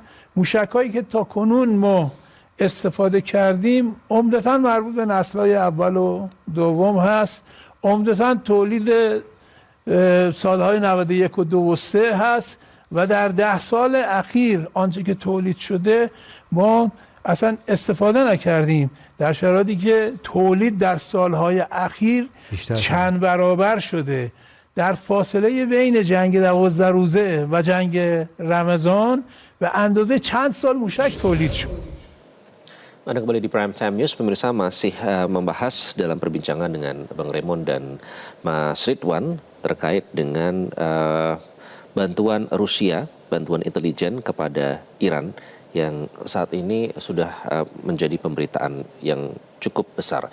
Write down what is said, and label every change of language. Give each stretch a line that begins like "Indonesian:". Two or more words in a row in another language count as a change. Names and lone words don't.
Persian: موشک‌هایی که تا کنون ما استفاده کردیم عمدتاً مربوط به نسل‌های اول و دوم هست، عمدتاً تولید سالهای 91 و 2 و 3 هست و در 10 سال اخیر آنچه که تولید شده ما اصلا استفاده نکردیم، در شرایطی که تولید در سالهای اخیر چند برابر شده. در فاصله بین جنگ 12 روزه و جنگ رمضان به اندازه چند سال موشک تولید شد.
Indonesian: Anda kembali di Prime Time News, pemirsa, masih membahas dalam perbincangan dengan Bang Raymond dan Mas Ridwan terkait dengan bantuan Rusia, bantuan intelijen kepada Iran yang saat ini sudah menjadi pemberitaan yang cukup besar.